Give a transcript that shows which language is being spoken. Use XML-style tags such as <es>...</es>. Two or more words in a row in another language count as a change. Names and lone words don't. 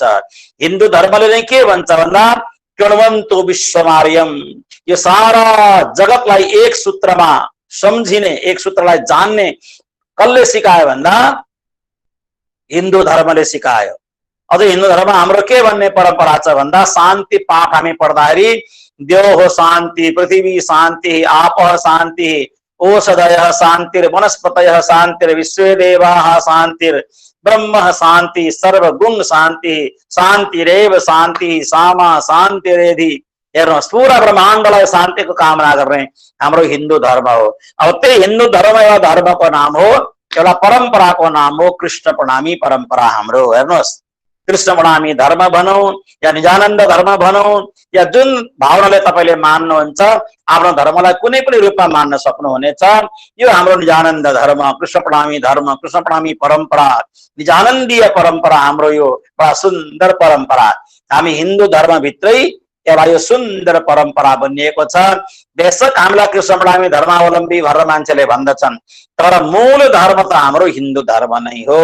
<ne>हिन्दू धर्मले नै के भन्छ भन्दा</ne> <sa>कृण्वन्तु विश्वमार्यम,</sa> <ne>यो सारा जगतलाई एक सूत्रमा सम्झिने, एक सूत्रलाई जान्ने कसले सिकायो भन्दा हिन्दू धर्मले सिकायो। अझ हिन्दू धर्म हाम्रो के भन्ने परम्परा छ भन्दा शान्ति पाठ हामी पढ्दाखेरि</ne> <sa>द्यौः शान्ति, पृथ्वी शान्ति, आपः शान्ति, ओषधयः शान्तिर् वनस्पतयः शान्तिर् विश्वेदेवाः शान्तिर् ब्रह्म शान्ति, सर्वगुण शान्ति, शान्तिरेव शान्ति, सामा शान्तिरेधि।</sa> <ne>हेर्नुहोस्, पूरा ब्रह्माण्डलाई शान्तिको कामना गर्ने हाम्रो हिन्दू धर्म हो। अब त्यही हिन्दू धर्म एउटा धर्मको नाम हो, एउटा परम्पराको नाम हो कृष्ण प्रणामी परम्परा हाम्रो। हेर्नुहोस्, कृष्ण प्रणामी धर्म भनौं या निजानन्द धर्म भनौं या जुन भावनाले तपाईले मान्नुहुन्छ, आफ्नो धर्मलाई कुनै पनि रूपमा मान्न सक्नुहुनेछ, यो हाम्रो निजानन्द धर्म, कृष्ण प्रणामी धर्म, कृष्ण प्रणामी परम्परा, निजानन्दीय परम्परा हाम्रो यो बडा सुन्दर परम्परा। हामी हिन्दू धर्मभित्रै एउटा यो सुन्दर परम्परा बनिएको छ। बेशक हामीलाई कृष्ण प्रणामी धर्मावलम्बी भनेर मान्छेले भन्दछन्, तर मूल धर्म त हाम्रो हिन्दू धर्म नै हो।</ne>